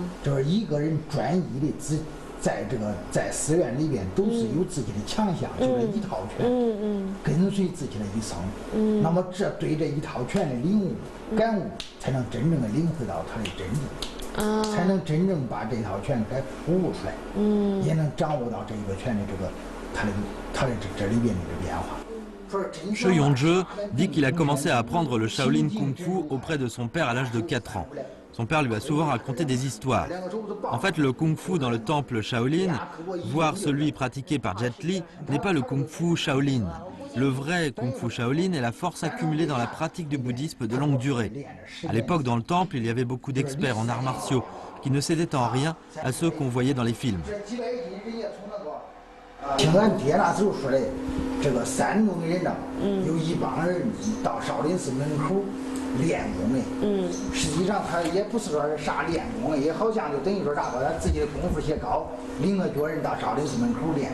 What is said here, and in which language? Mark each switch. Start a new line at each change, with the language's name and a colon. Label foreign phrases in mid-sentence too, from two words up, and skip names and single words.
Chinese: 就是一个人专一的在寺院里边都是有自己的强项，就是一套拳，跟随自己的一生。那么这对这一套拳的领悟感悟，才能真正的领会到它的真正，才能真正把这套拳给悟出来，也能掌握到这个拳的它的这里边的变化。
French: Shi Yongzhe dit qu'il a commencé à apprendre le Shaolin Kung Fu auprès de son père à l'âge de 4 ans. Son père lui a souvent raconté des histoires. En fait, le Kung Fu dans le temple Shaolin, voire celui pratiqué par Jet Li, n'est pas le Kung Fu Shaolin. Le vrai Kung Fu Shaolin est la force accumulée dans la pratique du bouddhisme de longue durée. À l'époque, dans le temple, il y avait beaucoup d'experts en arts martiaux qui ne cédaient en rien à ceux qu'on voyait dans les films.
Chinese: 听俺爹那时候说的，这个山东的人呢，有一帮人到少林寺门口练功的。实际上他也不是说是啥练功的，也好像就等于说啥把他自己的功夫些高，领着脚人到少林寺门口练。